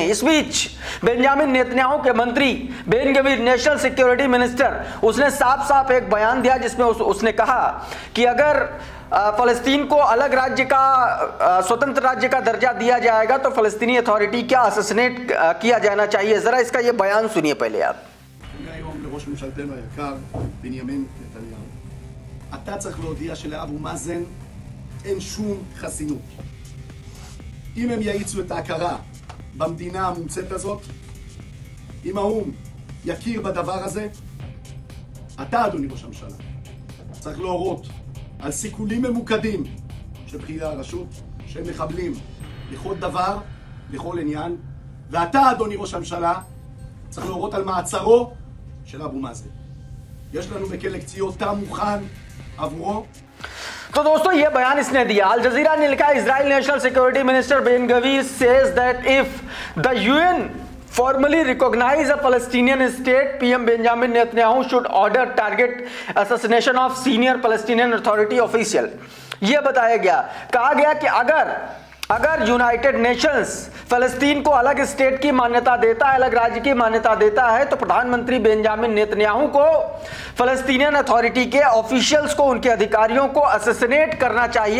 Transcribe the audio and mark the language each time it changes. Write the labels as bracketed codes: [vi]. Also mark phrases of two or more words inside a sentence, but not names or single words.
[hi] इस बीच बेंजामिन नेतन्याहू के मंत्री बेन गवीर, [en] national security minister, [hi] उसने साफ साफ एक बयान दिया जिसमें उसने कहा कि अगर फलस्तीन को अलग राज्य का, स्वतंत्र राज्य का दर्जा दिया जाएगा तो फलस्तीनी अथॉरिटी क्या असैसिनेट किया जाना चाहिए। जरा इसका ये बयान सुनिए पहले आप। [he] לראש ממשלתנו היקר, בנימין נתניהו, אתה צריך להודיע שלאבו מאזן אין שום חסינות. אם הם יאיצו את ההכרה במדינה המומצאת הזאת, אם האו"ם יכיר בדבר הזה, אתה, אדוני ראש הממשלה, צריך להורות על סיכולים ממוקדים של בכירי הרשות, שהם מחבלים לכל דבר, לכל עניין, ואתה, אדוני ראש הממשלה, צריך להורות על מעצרו של אבו מאזן. יש לנו בכלא קציעות תא מוכן עבורו. [hi] तो दोस्तों ये बयान इसने दिया। अल जजीरा ने लिखा, [en] Israel National Security Minister Ben Gvir says that if the UN formally recognize a Palestinian state, PM Benjamin Netanyahu should order target assassination of senior Palestinian Authority official। [hi] यह बताया गया, कहा गया कि अगर यूनाइटेड नेशंस फलस्तीन को अलग स्टेट की मान्यता देता है, अलग राज्य की मान्यता देता है, तो प्रधानमंत्री बेंजामिन नेतन्याहू को फलस्तीनियन अथॉरिटी के ऑफिशियल्स को, उनके अधिकारियों को असैसिनेट करना चाहिए।